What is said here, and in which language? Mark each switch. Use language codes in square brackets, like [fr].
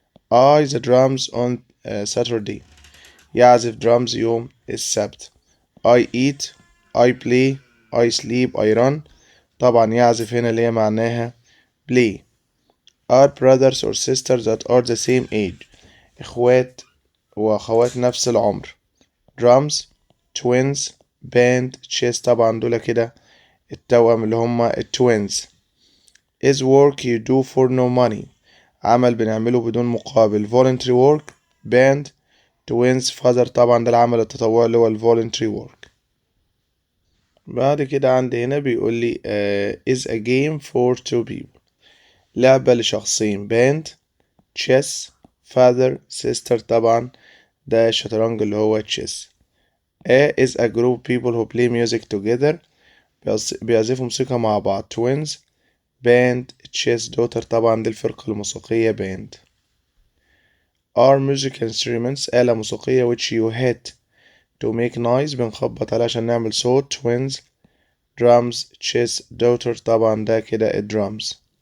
[en] I the drums on Saturday يعزف drums [ar] يوم السبت. [en] I eat I play I sleep I run [ar] طبعا يعزف هنا اللي هي معناها [en] play. Are brothers or sisters that are the same age [ar] إخوات وأخوات نفس العمر. [en] drums twins band chess [ar] طبعا دول كده التوأم اللي هما [en] twins. is work you do for no money [ar] عمل بنعمله بدون مقابل [en] voluntary work band [ar] twins father طبعا ده العمل التطوعي اللي هو ال voluntary work. بعد كده عندي هنا بيقول لي [en] is a game for two people [ar] لعبة لشخصين [en] band chess father sister [ar] طبعا ده الشطرنج اللي هو chess. [en] A is a group of people who play music together [ar] بيعزفوا موسيقى مع بعض [en] twins band chess daughter [ar] طبعا دي الفرقة الموسيقية [en] band. are musical instruments [ar] آلة موسيقية [en] which you hit to make noise [ar] بنخبط عليها عشان نعمل صوت [en] twins drums chess daughter [ar] طبعا ده كده [en] drums.